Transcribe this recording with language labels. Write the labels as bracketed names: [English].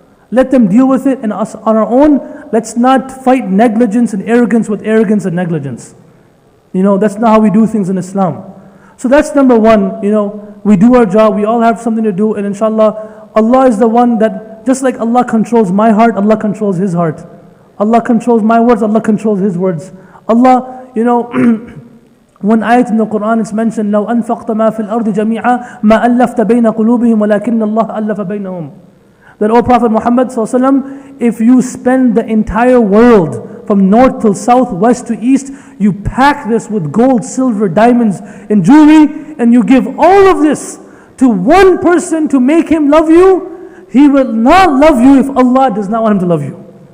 [English] Let them deal with it, and us on our own, let's not fight negligence and arrogance with arrogance and negligence. That's not how we do things in Islam. So that's number one, we do our job, we all have something to do, and inshallah, Allah is the one that, just like Allah controls my heart, Allah controls His heart. Allah controls my words, Allah controls His words. Allah, one ayat in the Quran it's mentioned, [Arabic] لو أنفقت ما في الأرض جميعا ما ألفت بين قلوبهم ولكن الله ألف بينهم. [English] That, O Prophet Muhammad ﷺ, if you spend the entire world from north till south, west to east, you pack this with gold, silver, diamonds, and jewelry, and you give all of this to one person to make him love you, he will not love you if Allah does not want him to love you.